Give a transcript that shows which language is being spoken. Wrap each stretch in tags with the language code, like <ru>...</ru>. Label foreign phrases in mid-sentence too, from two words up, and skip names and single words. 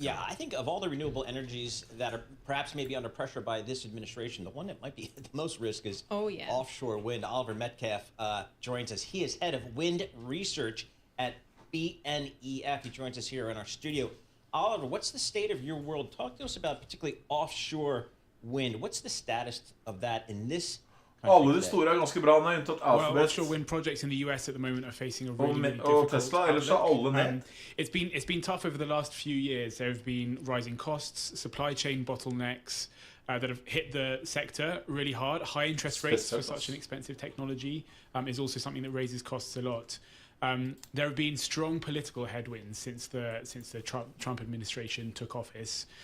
<en>Yeah, I think of all the renewable energies that are perhaps maybe under pressure by this administration, the one that might be the most risk is offshore wind. Oliver Metcalf joins us. He is head of wind research at BNEF. He joins us here in our studio. Oliver, what's the state of your world? Talk to us about particularly offshore wind. What's the status of that in this</en> <no>Alle de store ganske bra, unntatt Alphabet.</no> <en>Well, offshore wind projects in the US at the moment are facing a really difficult</en> <no>Tesla, ellers alle ned.</no> <en>It's been tough over the last few years. There have been rising costs, supply chain bottlenecks that have hit the sector really hard. High interest rates for such an expensive technology is also something that raises costs a lot. There have been strong political headwinds since the Trump administration took office.</en>